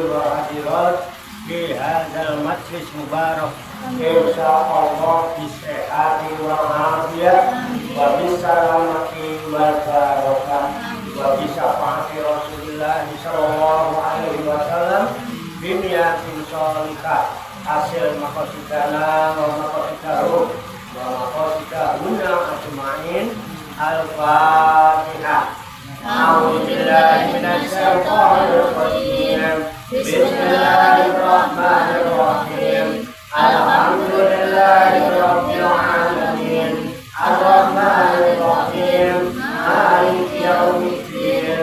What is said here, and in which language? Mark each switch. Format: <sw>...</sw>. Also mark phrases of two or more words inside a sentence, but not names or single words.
<ar>وحضرات في هذا المجلس المبارك إن شاء الله بالصحة والعافية وبالسلامة والبركة وبشفاعة رسول الله صلى الله عليه وسلم بنية صالحة حاصل مقاصدنا ومقاصده ومقاصدهن أجمعين. Al-Fatihah. أعوذ بالله من الشيطان الرجيم. بسم الله الرحمن الرحيم. الحمد لله رب العالمين. الرحمن الرحيم. مالك يوم الدين.</ar>